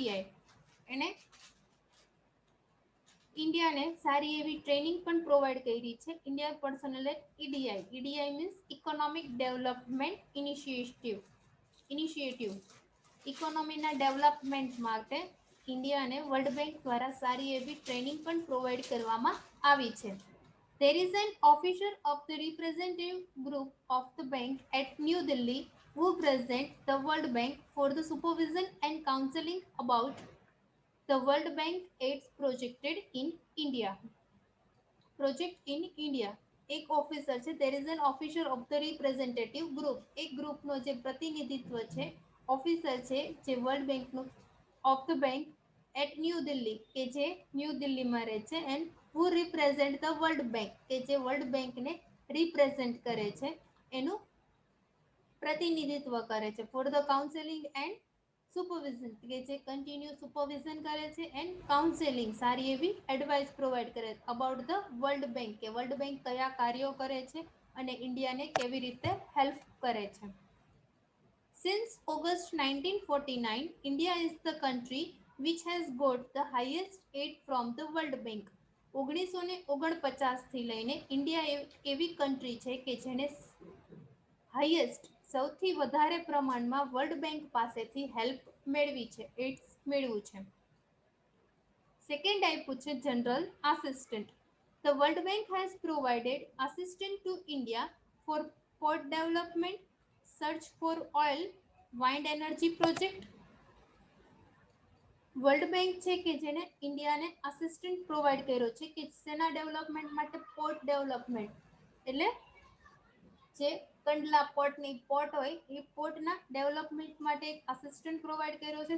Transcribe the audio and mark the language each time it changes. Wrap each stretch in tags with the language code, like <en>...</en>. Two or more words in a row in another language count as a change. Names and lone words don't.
<gu>એને ઇન્ડિયાને સારી એવી ટ્રેનિંગ પણ પ્રોવાઈડ કરી છે</gu> <en>Indian personnel at EDI. EDI means economic development initiative.</en> <gu>ઇકોનોમીના ડેવલપમેન્ટ માટે ઇન્ડિયાને વર્લ્ડ બેંક દ્વારા સારી એવી ટ્રેનિંગ પણ પ્રોવાઈડ કરવામાં આવી છે.</gu> <en>There is an officer of the representative group of the bank at New Delhi who present the World Bank for the supervision and counseling about the World Bank aids projected in India.</en> <gu>એક ઓફિસર છે.</gu> <en>There is an officer of the representative group.</en> <gu>એક ગ્રુપનો જે પ્રતિનિધિત્વ છે, ઓફિસર છે જે વર્લ્ડ બેંકનું</gu> <en>of the bank at New Delhi</en> <gu>કે જે ન્યૂ દિલ્હીમાં રહે છે.</gu> <en>and who represent the World Bank</en> <gu>કે જે વર્લ્ડ બેંકને રિપ્રેઝેન્ટ કરે છે. એનું પ્રતિનિધિત્વ કરે છે.</gu> <en>for the counseling and supervision</en> <gu>કે જે કન્ટિન્યુ સુપરવિઝન કરે છે</gu> <en>and counseling</en> <gu>સારી એવી એડવાઇસ પ્રોવાઈડ કરે</gu> <en>about the World Bank</en> <gu>કે વર્લ્ડ બેંક કયા કાર્યો કરે છે અને ઇન્ડિયાને કેવી રીતે હેલ્પ કરે છે.</gu> <en>Since August 1949, India is the country which has got the highest aid from the World Bank.</en> <gu>1949 થી લઈને ઇન્ડિયા એવી કન્ટ્રી છે કે જેને હાઈએસ્ટ સૌથી વધારે પ્રમાણમાં વર્લ્ડ બેંક પાસેથી હેલ્પ મેળવી છે, એડ્સ મેળવ્યું છે. સેકન્ડ આપ્યું છે</gu> <en>general assistant. The World Bank has provided assistance to India for port development, search for oil, wind energy project.</en> <gu>વર્લ્ડ બેંક છે કે જેને ઇન્ડિયાને અસિસ્ટન્ટ પ્રોવાઈડ કર્યો છે કે સેના ડેવલપમેન્ટ માટે</gu> <en>port development</en> <gu>એટલે જે કંડલા પોર્ટની પોર્ટ હોય એ પોર્ટના ડેવલપમેન્ટ માટે એક અસિસ્ટન્ટ પ્રોવાઈડ કર્યો છે.</gu>